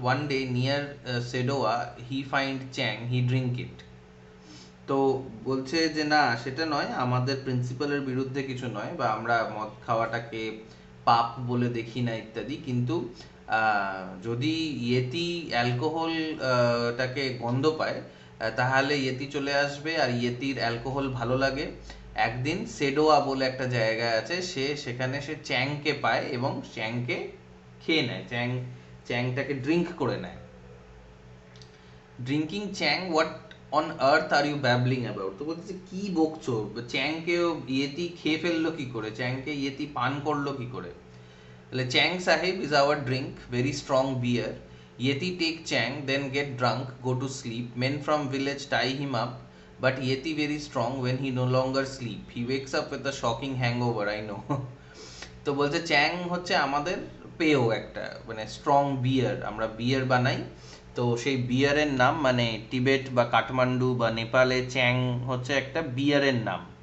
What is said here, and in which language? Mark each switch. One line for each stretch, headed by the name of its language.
English: One day near Sedoa, he find Chang. He drink it.
Bangla: তো বলছে যে না, সেটা নয়, আমাদের প্রিন্সিপালের বিরুদ্ধে কিছু নয়, বা আমরা মদ খাওয়াটাকে পাপ বলে দেখি না ইত্যাদি, কিন্তু যদি ইয়েতি অ্যালকোহল টাকে গন্ধ পায় তাহলে ইয়েতি চলে আসবে, আর ইয়েতির অ্যালকোহল ভালো লাগে। একদিন সেডোয়া বলে একটা জায়গা আছে, সেখানে সে চ্যাংকে পায় এবং চ্যাংকে খেয়ে নেয়, চ্যাংটাকে ড্রিঙ্ক করে নেয়।
English: Drinking chang, what on earth are you babbling about?
Bangla: তো বলছে কি বকছো, চ্যাংকেও ইয়েতি খেয়ে ফেললো কি করে, চ্যাংকে ইয়েতি পান করলো কি করে?
English: তাহলে চ্যাং সাহেব is our drink, very strong beer. Yeti take Chang, then get drunk, go to sleep. Men from village tie him up, but Yeti very strong when he no longer sleep. He wakes up with a shocking hangover, I know.
Bangla: তো বলছে চ্যাং হচ্ছে আমাদের পেয় একটা মানে strong বিয়ার, আমরা বিয়ার বানাই। তো সেই বিয়ারের নাম মানে টিবেট বা কাঠমান্ডু বা নেপালে চ্যাং হচ্ছে একটা বিয়ারের নাম।